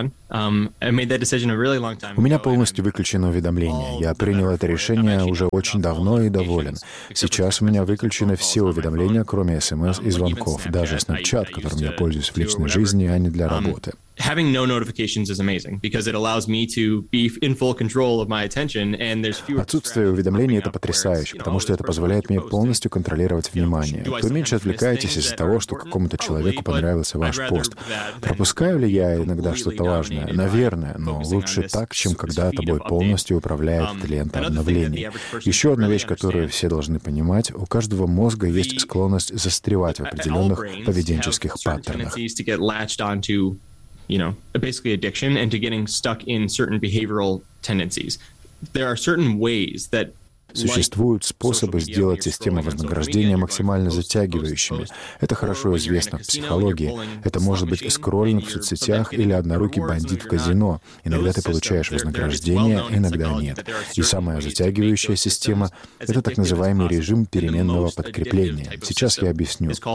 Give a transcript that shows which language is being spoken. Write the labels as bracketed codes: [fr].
[ru] У меня полностью выключено уведомление. Я принял это решение уже очень давно и доволен. Сейчас у меня выключены все уведомления, кроме СМС и звонков, даже Snapchat, которым я пользуюсь в личной жизни, а не для работы. [en] Having no notifications is amazing because it allows me to be in full control of my attention and there's fewer. [ru] Отсутствие уведомлений это потрясающе, потому что это позволяет мне полностью контролировать внимание. Вы меньше отвлекаетесь из-за того, что какому-то человеку понравился ваш пост. Пропускаю ли я иногда что-то важное? Наверное, но лучше так, чем когда тобой полностью управляет лента обновлений. Еще одна вещь, которую все должны понимать: у каждого мозга есть склонность застревать в определенных поведенческих паттернах. [en] Basically addiction and to getting stuck in certain behavioral tendencies. There are certain ways that. [ru] Существуют способы сделать систему вознаграждения максимально затягивающими. Это хорошо известно в психологии. Это может быть скроллинг в соцсетях или однорукий бандит в казино. Иногда ты получаешь вознаграждение, иногда нет. И самая затягивающая система — это так называемый режим переменного подкрепления. Сейчас я объясню.